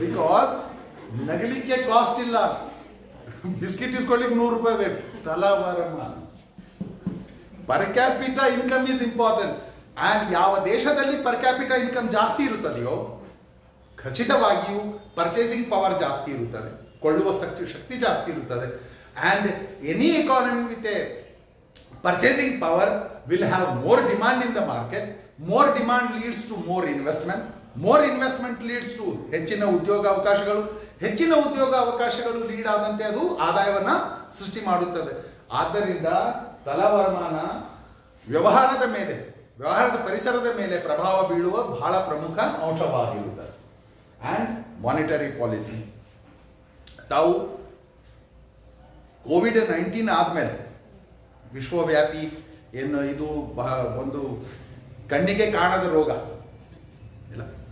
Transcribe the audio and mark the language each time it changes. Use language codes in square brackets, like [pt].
[kn] Because ನಗಲಿಕ್ಕೆ cost ಇಲ್ಲ, biscuit ಇಸ್ಕೊಳ್ಳಿಕ್ಕೆ 100 ರೂಪಾಯಿ ಬೇಕು. ತಲಾವರಮ. [en] Per capita income is important. [kn] And ಯಾವ ದೇಶದಲ್ಲಿ ಪರ್ ಕ್ಯಾಪಿಟಾ ಇನ್ಕಮ್ ಜಾಸ್ತಿ ಇರುತ್ತದೆಯೋ ಖಚಿತವಾಗಿಯೂ ಪರ್ಚೇಸಿಂಗ್ ಪವರ್ ಜಾಸ್ತಿ ಇರುತ್ತದೆ, ಕೊಳ್ಳುವ ಶಕ್ತಿ ಜಾಸ್ತಿ ಇರುತ್ತದೆ. [en] And any economy with a purchasing power will have more demand in the market. More demand leads to more investment. More investment leads to [kn] ಹೆಚ್ಚಿನ ಉದ್ಯೋಗ ಅವಕಾಶಗಳು. ಹೆಚ್ಚಿನ ಉದ್ಯೋಗ ಅವಕಾಶಗಳು ಲೀಡ್ ಆದಂತೆ ಅದು ಆದಾಯವನ್ನು ಸೃಷ್ಟಿ ಮಾಡುತ್ತದೆ. ಆದ್ದರಿಂದ ತಲವರ್ಮಾನ ವ್ಯವಹಾರದ ಮೇಲೆ, ವ್ಯವಹಾರದ ಪರಿಸರದ ಮೇಲೆ ಪ್ರಭಾವ ಬೀಳುವ ಬಹಳ ಪ್ರಮುಖ ಅಂಶವಾಗಿರುತ್ತದೆ. And monetary policy. ತಾವು ಕೋವಿಡ್-19 ಆದಮೇಲೆ ವಿಶ್ವವ್ಯಾಪಿ ಏನು ಇದು ಒಂದು ಕಣ್ಣಿಗೆ ಕಾಣದ ರೋಗ ಇಲ್ಲ.